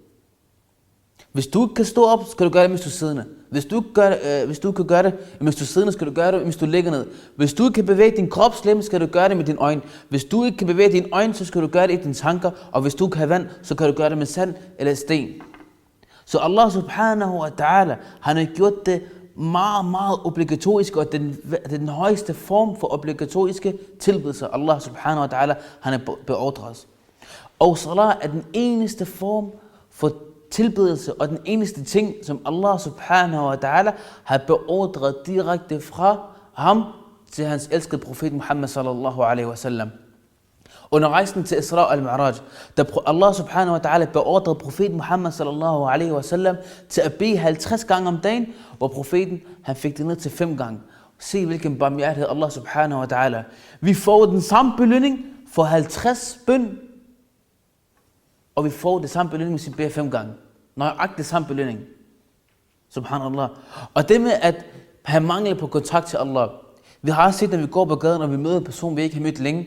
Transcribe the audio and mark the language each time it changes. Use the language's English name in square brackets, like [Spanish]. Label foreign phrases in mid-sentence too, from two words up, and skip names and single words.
[Danish] Hvis du ikke kan stå op, skal du gøre det, mens du er siddende. Hvis du ikke kan gøre det, mens du er siddende, skal du gøre det, mens du ligger ned. Hvis du ikke kan bevæge din kropslem, skal du gøre det med dine øjne. Hvis du ikke kan bevæge dine øjne, så skal du gøre det i dine tanker. Og hvis du ikke har vand, så kan du gøre det med sand eller sten. [Arabic] Så الله سبحانه وتعالى, [Danish] han har gjort det meget, meget obligatorisk, og den højeste form for obligatoriske tilbedelser. [Arabic] الله سبحانه وتعالى, [Danish] han har beordret os. Og salat er den eneste form for tilbedelse, og den eneste ting, som [Arabic] الله سبحانه وتعالى [Danish] har beordret direkte fra ham til hans elskede profet Muhammad [Arabic] صلى الله عليه وسلم. [Danish] Under rejsen til Isra al-Mi'raj, da [Arabic] الله سبحانه وتعالى [Danish] beordrede profeten Muhammad [Arabic] صلى الله عليه وسلم [Danish] til at bede 50 gange om dagen, hvor profeten han fik det ned til 5 gange. Se hvilken barmhjertighed [Arabic] الله سبحانه وتعالى. [Danish] Vi får den samme belønning for 50 bøn, og vi får det samme belønning, hvis vi beder 5 gange. Nøjagtigt det samme belønning. [Arabic] Subhanallah. [Danish] Og det med at have mangel på kontakt til Allah. Vi har set, når vi går på gaden, og vi møder en person, vi ikke har mødt længe.